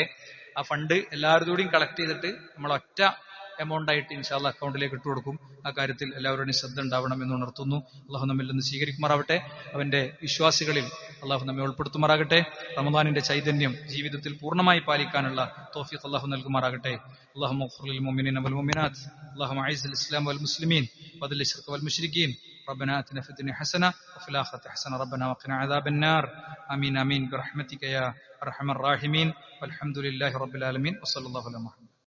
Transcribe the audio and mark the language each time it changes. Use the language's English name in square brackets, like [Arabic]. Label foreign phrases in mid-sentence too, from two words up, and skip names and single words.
[Malayalam] ആ ഫണ്ട് എല്ലാവരുടെയും കളക്ട് ചെയ്തിട്ട് നമ്മൾ ഒറ്റ എമൗണ്ട് ആയിട്ട് [Arabic] إن شاء الله [Malayalam] അക്കൗണ്ടിലേക്ക് ഇട്ടുകൊടുക്കും. ആ കാര്യത്തിൽ എല്ലാവരുടെയും ശ്രദ്ധ ഉണ്ടാവണം എന്ന് ഉണർത്തുന്നു. അള്ളാഹു നമ്മിൽ നിന്ന് സ്വീകരിക്കുമാറാവട്ടെ. അവന്റെ വിശ്വാസികളിൽ അള്ളാഹു നമ്മെ ഉൾപ്പെടുത്തുമാറാകട്ടെ. റമദാനിന്റെ ചൈതന്യം ജീവിതത്തിൽ പൂർണ്ണമായി പാലിക്കാനുള്ള തൗഫീഖ് അള്ളാഹു നൽകുമാറാകട്ടെ. [Arabic] اللهم اغفر للمؤمنين والمؤمنات اللهم اعز الاسلام والمسلمين واذل الشرك والمشركين ربنا آتنا في الدنيا حسنة وفي الآخرة حسنة ربنا وقنا عذاب النار آمين آمين برحمتك يا أرحم الراحمين والحمد لله رب العالمين وصلى الله على محمد.